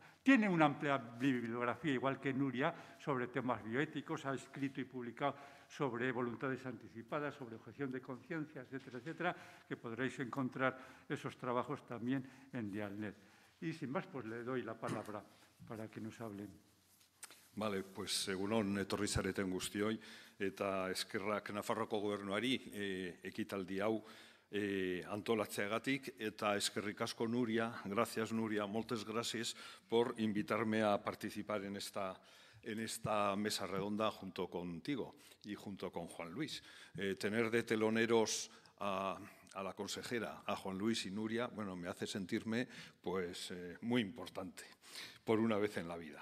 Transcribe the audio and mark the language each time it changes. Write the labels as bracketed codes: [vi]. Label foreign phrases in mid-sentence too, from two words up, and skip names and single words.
[es] Tiene una amplia bibliografía, igual que Nuria, sobre temas bioéticos, ha escrito y publicado sobre voluntades anticipadas, sobre objeción de conciencia, etcétera, etcétera, que podréis encontrar esos trabajos también en Dialnet. Y sin más, pues le doy la palabra para que nos hablen. Vale, pues [eu] egunon etorri zareten guztioi eta eskerrak Nafarroako gobernuari ekitaldi hau antolatzeagatik eta eskerrik asko Nuria, [es] gracias Nuria, moltes gracias por invitarme a participar en esta mesa redonda junto contigo y junto con Juan Luis. Tener de teloneros a la consejera, a Juan Luis y Nuria, bueno, me hace sentirme pues muy importante por una vez en la vida.